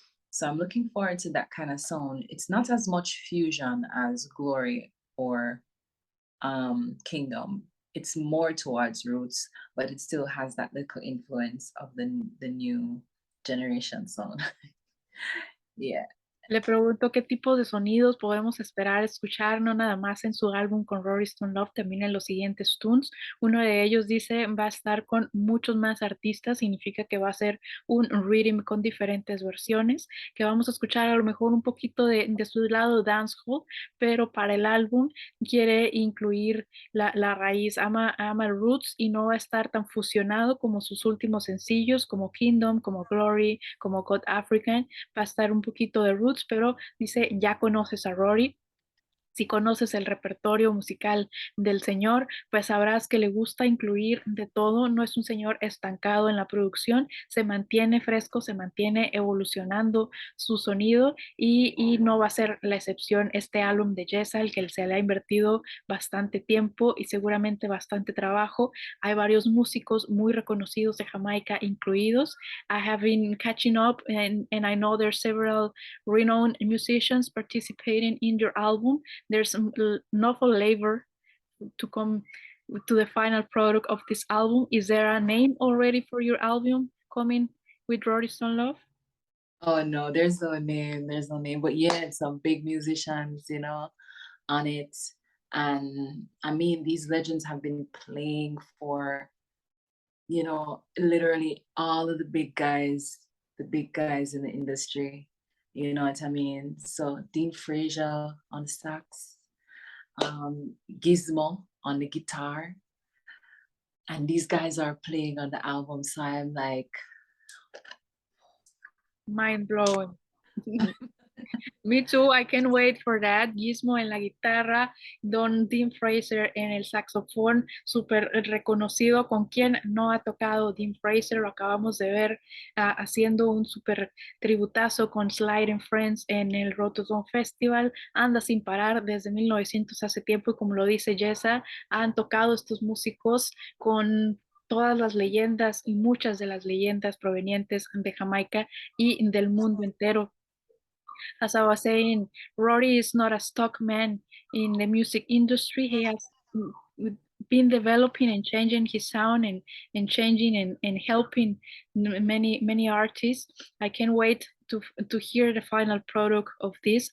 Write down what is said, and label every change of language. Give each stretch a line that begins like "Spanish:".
English: So I'm looking forward to that kind of sound. It's not as much fusion as Glory or Kingdom. It's more towards roots, but it still has that little influence of the new generation sound. Yeah.
Spanish: Le pregunto qué tipo de sonidos podemos esperar escuchar, no nada más en su álbum con RoryStonelove, también en los siguientes tunes. Uno de ellos dice va a estar con muchos más artistas, significa que va a ser un rhythm con diferentes versiones, que vamos a escuchar a lo mejor un poquito de su lado dancehall, pero para el álbum quiere incluir la raíz, ama el roots y no va a estar tan fusionado como sus últimos sencillos, como Kingdom, como Glory, como God African, va a estar un poquito de roots, pero dice, ya conoces a Rory, si conoces el repertorio musical del señor, pues sabrás que le gusta incluir de todo, no es un señor estancado en la producción, se mantiene fresco, se mantiene evolucionando su sonido y no va a ser la excepción este álbum de YEZA, el que se le ha invertido bastante tiempo y seguramente bastante trabajo. Hay varios músicos muy reconocidos de Jamaica incluidos.
English: I have been catching up and I know there's several renowned musicians participating in your album. There's an awful labor to come to the final product of this album. Is there a name already for your album coming with RoryStonelove? Oh no, there's no name, there's no name. But yeah, some big musicians, on it. And I mean, these legends have been playing for, literally all of the big guys in the industry. You know what I mean? So Dean Fraser on the sax, Gizmo on the guitar, and these guys are playing on the album. So I'm like, Mind blowing. Me too, I can't wait for that.
Spanish: Gizmo en la guitarra, Don Dean Fraser en el saxofón, súper reconocido. ¿Con quien no ha tocado Dean Fraser? Lo acabamos de ver haciendo un súper tributazo con Slide and Friends en el Rotterdam Festival. Anda sin parar desde 1900 hace tiempo y como lo dice YEZA, han tocado estos músicos con todas las leyendas y muchas de las leyendas provenientes de Jamaica y del mundo entero.
English: As I was saying, Rory is not a stock man in the music industry. He has been developing and changing his sound and changing and helping many artists. I can't wait to hear the final product of this.